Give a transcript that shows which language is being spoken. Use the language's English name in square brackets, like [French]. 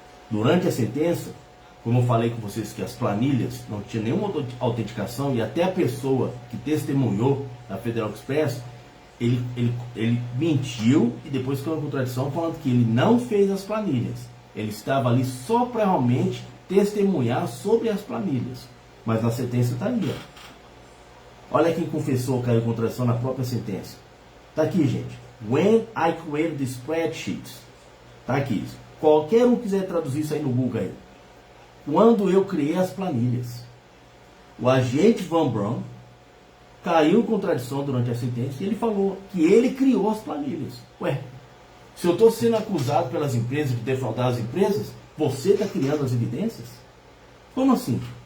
[Portuguese] Durante a sentença, como eu falei com vocês que as planilhas não tinham nenhuma autenticação, e até a pessoa que testemunhou na Federal Express, ele mentiu e depois ficou em contradição falando que ele não fez as planilhas. Ele estava ali só para realmente testemunhar sobre as planilhas. Mas na sentença está ali. Ó. Olha quem confessou, caiu em contradição na própria sentença. Está aqui, gente. [English] When I created the spreadsheets. [Portuguese] Está aqui. Qualquer um quiser traduzir isso aí no Google aí. Quando eu criei as planilhas, o agente Van Braun caiu em contradição durante a sentença e ele falou que ele criou as planilhas. Ué, se eu estou sendo acusado pelas empresas de defraudar as empresas, você está criando as evidências? Como assim?